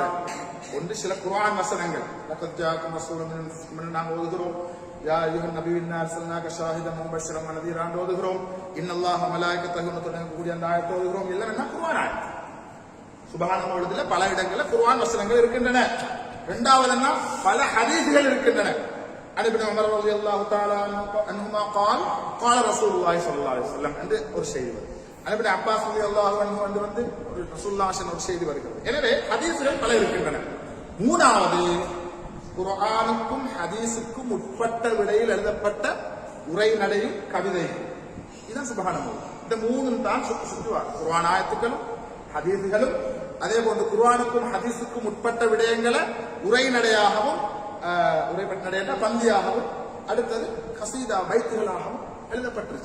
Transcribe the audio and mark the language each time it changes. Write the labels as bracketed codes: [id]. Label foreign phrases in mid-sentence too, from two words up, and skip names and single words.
[ta] ஒன்று சில குர்ஆன் வசனங்கள், [ar] لقد جاءكم رسول من أنفسكم [ta] நாங்க ஓதுகிறோம், [ar] يا أيها النبي إنا أرسلناك شاهدا مبشرا و نذيرا [ta] ஓதுகிறோம், [ar] إن الله وملائكته [ta] தொடங்கக்கூடிய அந்த ஆயத்தை ஓதுகிறோம். எல்லாம் என்ன குர்ஆன் ஆயத். சுப்ஹான மௌலிதுல பல இடங்கள்ல குர்ஆன் வசனங்கள் இருக்கின்றன. இரண்டாவது என்ன, பல ஹதீஸ்கள் இருக்கின்றன. [ar] عن ابن عمر رضي الله تعالى عنهما قال قال رسول الله صلى الله عليه وسلم [ta] என்று ஒரு செய்தி வருது. [ar] عن ابن عباس رضي الله عنه [ta] வந்து ரசூலுல்லாஹ் ஒரு செய்தி வருகிறது. எனவே ஹதீஸ்கள் பல இருக்கின்றன. மூணாவது, குர்ஆனுக்கும் ஹதீஸுக்கும் உட்பட்ட விடையில் எழுதப்பட்ட உரைநடையும் கவிதையும். இதுதான் சுப்ஹானல்லாஹ். இந்த மூணும் தான் சுற்றுவார். குர்ஆன் ஆயத்துக்களும் ஹதீஸ்களும், அதே போன்று குர்ஆனுக்கும் ஹதீஸுக்கும் உட்பட்ட விடயங்களை உரைநடையாகவும், உரைநடையா பந்தியாகவும், அடுத்தது கசீதா பைத்துகளாகவும் எழுதப்பட்டிருச்சு.